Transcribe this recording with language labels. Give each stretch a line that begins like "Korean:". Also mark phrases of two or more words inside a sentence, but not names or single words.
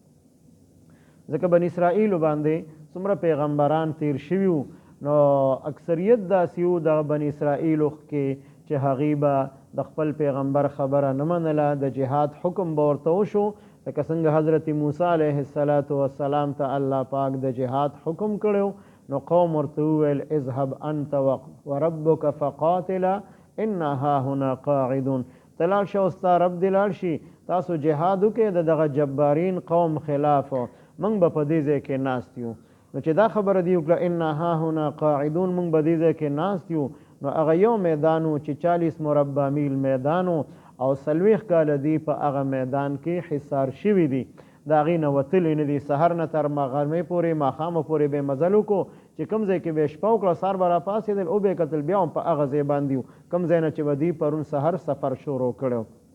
Pashto: ځکه بني اسرائیلو باندې څومره پیغمبران تیر شوي وو، نو اکثریت داسې وو د بني اسرائیلو کې چې هغې به د خپل پیغمبر خبره نه منله، د جهاد حکم به ورته وشو، لکه څنګه حضرت موسی علیه السلام ته الله پاک د جهاد حکم کړی، نو قوم ورته وویل
Arabic: اذهب انت وربک فقاتلا انا هاهنا قاعدون،
Pashto: ته لاړ شه او ستا رب دې لاړ شي، تاسو جهاد وکړئ د دغه جبارین قوم خلاف، موږ به په دې ځای کې ناست یو. نو چې دا خبره دی وکړه
Arabic: انا هاهنا قاعدون،
Pashto: موږ به دې ځای کې ناست یو، نو هغه یو میدان و چې 40 مربع میل میدان و او 40 کاله دی په هغه میدان کې حصار شوي دي، د هغې نه وتلي نه دي، سحر نه تر غرمې پورې ماښامه پورې به یې مزل وکړو، چې کوم ځای کې به یې شپه وکړه سهار به راپاڅېدل او به یې کتل بیا هم په هغه ځای باندې و کوم ځای نه چې به دوی پرون سحر سفر شروع کړی.